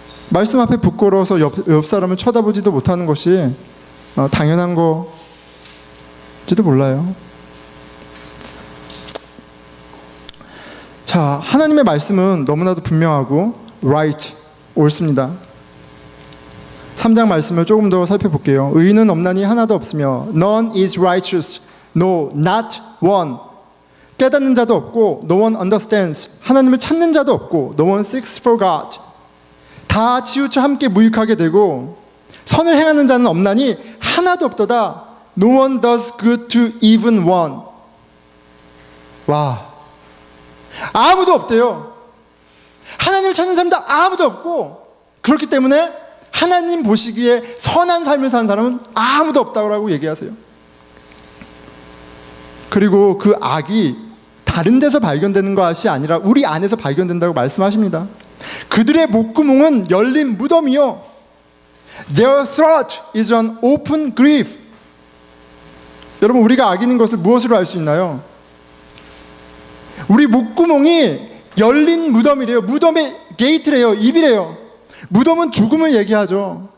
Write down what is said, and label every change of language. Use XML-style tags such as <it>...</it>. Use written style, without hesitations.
<ko>말씀 앞에 부끄러워서 옆 사람을 쳐다보지도 못하는 것이 당연한 거지도 몰라요. 자, 하나님의 말씀은 너무나도 분명하고 right, 옳습니다. 3장 말씀을 조금 더 살펴볼게요. 의인은 없나니 하나도 없으며</ko> <en>None is righteous, no, not one.</en> <ko>깨닫는 자도 없고</ko> <en>No one understands.</en> <ko>하나님을 찾는 자도 없고</ko> <en>No one seeks for God.</en> <ko>다 치우쳐 함께 무익하게 되고 선을 행하는 자는 없나니 하나도 없도다.</ko> <en>No one does good to even one.</en> <ko>와, 아무도 없대요. 하나님을 찾는 사람도 아무도 없고, 그렇기 때문에 하나님 보시기에 선한 삶을 사는 사람은 아무도 없다고 얘기하세요. 그리고 그 악이 다른 데서 발견되는 것이 아니라 우리 안에서 발견된다고 말씀하십니다. 그들의 목구멍은 열린 무덤이요</ko> <en>Their throat is an open grave.</en> <ko>여러분, 우리가 악인인 것을 무엇으로 알 수 있나요? 우리 목구멍이 열린 무덤이래요. 무덤의 게이트래요. 입이래요. 무덤은 죽음을 얘기하죠.</ko>